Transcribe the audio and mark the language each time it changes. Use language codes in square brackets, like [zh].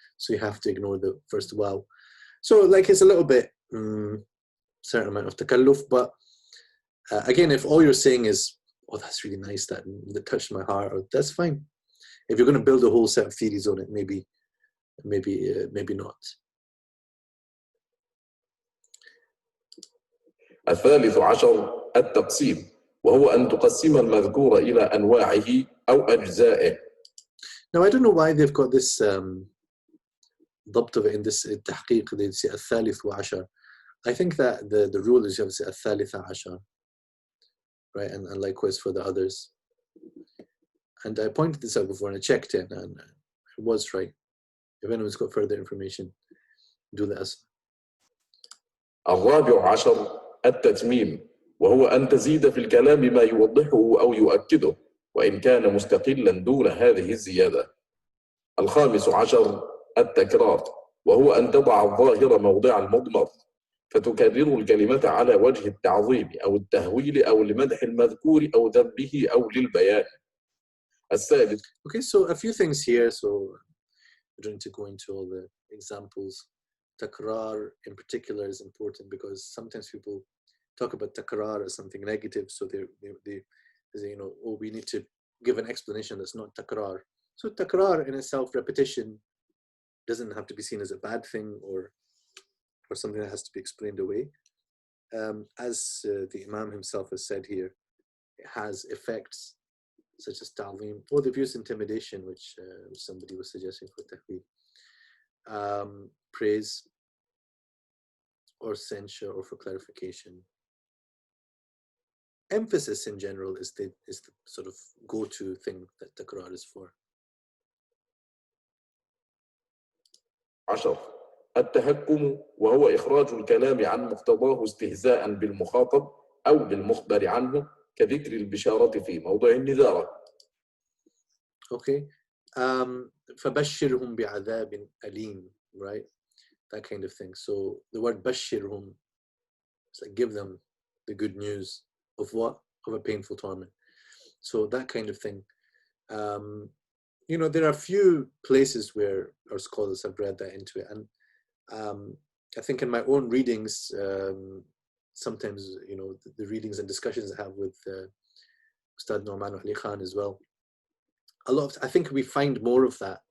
[en] So you have to ignore the first waw. So like it's a little bit certain amount of takalluf, but again, if all you're saying is, oh, that's really nice, that touched my heart, or that's fine. If you're going to build a whole set of theories on it, maybe not. [ar] الثالث عشر التقسيم، وهو أن تقسم المذكور إلى أنواعه أو أجزائه. [en] Now, I don't know why they've got this ضبط of it in this تحقيق. They say [ar] الثالث وعشر. [en] I think that the rule is you have to say [ar] الثالث عشر, [en] right? And likewise for the others. And I pointed this out before and I checked it, and it was right. If anyone's got further information, do let us. [ar] الرابع عشر التتميم، وهو أن تزيد في الكلام ما يوضحه أو يؤكده وإن كان مستقلا دون هذه الزيادة. الخامس عشر التكرار، وهو أن تضع الظاهر موضع المضمر فتكرر الكلمة على وجه التعظيم أو التهويل أو لمدح المذكور أو ذبه أو للبيان. السادس. [en] Okay, so a few things here. So I don't need to go into all the examples. Takrar in particular is important because sometimes people talk about takrar as something negative. So they say, you know, oh, we need to give an explanation that's not takrar. So takrar in itself, repetition, doesn't have to be seen as a bad thing or something that has to be explained away. As the Imam himself has said here, it has effects such as ta'lim, or the abuse intimidation, which somebody was suggesting for tahweed, praise or censure or for clarification. Emphasis in general is the sort of go-to thing that takrar is for. [ar] 10 التهكم، وهو إخراج الكلام عن مقتضاه استهزاء بالمخاطب أو بالمخبر عنه كذكر البشارة في موضع النذارة. Okay. فبشرهم بعذاب أليم, right? [en] that kind of thing. So the word bashirhum, it's like give them the good news of what? Of a painful torment. So that kind of thing. You know, there are a few places where our scholars have read that into it. And I think in my own readings, sometimes, you know, the readings and discussions I have with Ustad Norman Ali Khan as well, a lot of, I think we find more of that.